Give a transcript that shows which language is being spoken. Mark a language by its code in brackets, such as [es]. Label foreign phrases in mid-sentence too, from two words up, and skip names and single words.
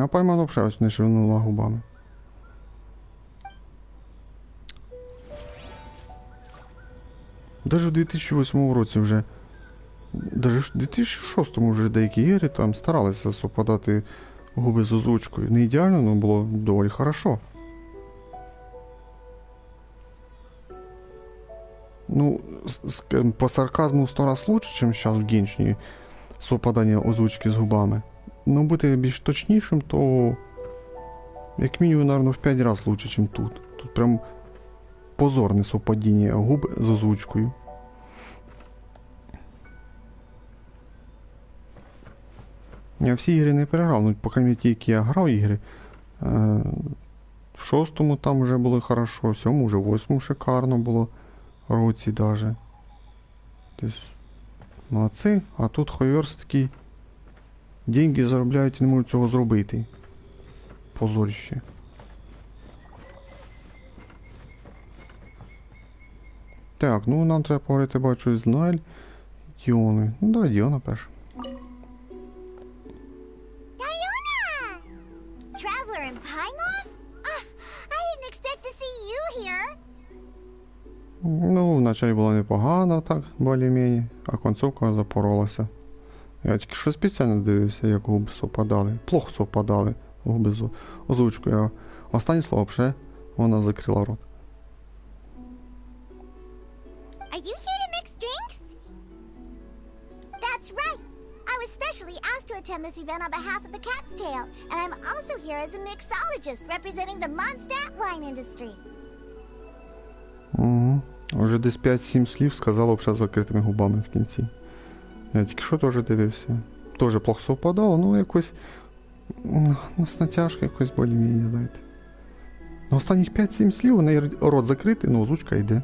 [uk] А Пайман взагалі не шевельнула губами. Даже в 2008 році вже, даже в 2006 вже деякі ігри там старалися совпадати губи з озвучкою. Не ідеально, але було доволі хорошо. [ru] Ну, по сарказму в 100 раз лучше, чем сейчас в Геншині совпадання озвучки з губами. [uk] Ну, бути більш точнішим, то як мінімум, [ru] наверное, в 5 раз лучше, чем тут. [uk] Тут прям позорне совпадіння губ з озвучкою. Я всі ігри не переграв, ну, [ru] по крайней мере, [uk] ті, які я грав ігри. В 6-му там вже було хорошо, в 7-му, вже в 8-му шикарно було. Році даже. Тобто, молодці, а тут хойверс такий деньги заробляють і не можуть цього зробити. Позорище. Так, ну нам треба поговорити, бачу, з Ноель. Діони. Ну давай Діона перш. [en] Diona! Traveler in Paimon? I didn't expect to see you here. [uk] Ну, вначалі було непогано, так, більш-менш, а концовка запоролася. Я тільки що спеціально дивився, як губи совпадали. [ru] Плохо совпадали [uk] губи з озвучкою. А останнє слово вже вона закрила рот. [en] Are you here to mix drinks? That's right. I was specially asked to attend this event on behalf of the Cat's Tail, and I'm also here as a mixologist representing the Mondstadt wine industry. Угу. [uk] Вже десь 5-7 слів сказала вже з закритими губами в кінці. Я тільки що теж дивився. Теж [ru] плохо совпадало, [uk] ну якось з натяжки якось більш-менш, знаєте. На останніх 5-7 слів у неї рот закритий, ну озвучка йде.